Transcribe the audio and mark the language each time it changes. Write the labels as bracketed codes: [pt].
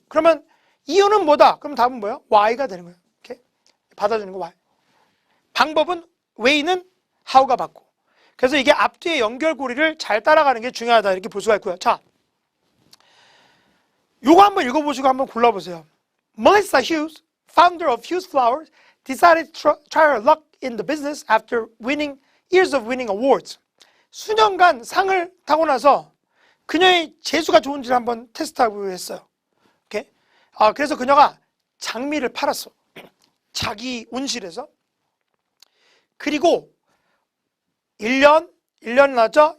[ko] 그러면 이유는 뭐다? 그럼 답은 뭐예요? why가 되는 거예요. 이렇게 받아주는 거 why. 방법은 way는 how가 받고. 그래서 이게 앞뒤의 연결고리를 잘 따라가는 게 중요하다 이렇게 볼 수가 있고요. 자, 요거 한번 읽어보시고 한번 골라보세요. [en] Melissa Hughes, founder of Hughes Flowers, decided to try her luck in the business after years of winning awards. [ko] 수년간 상을 타고 나서 그녀의 재수가 좋은지를 한번 테스트하고 했어요. 오케이? 그래서 그녀가 장미를 팔았어. 자기 온실에서. 그리고 1년 나죠?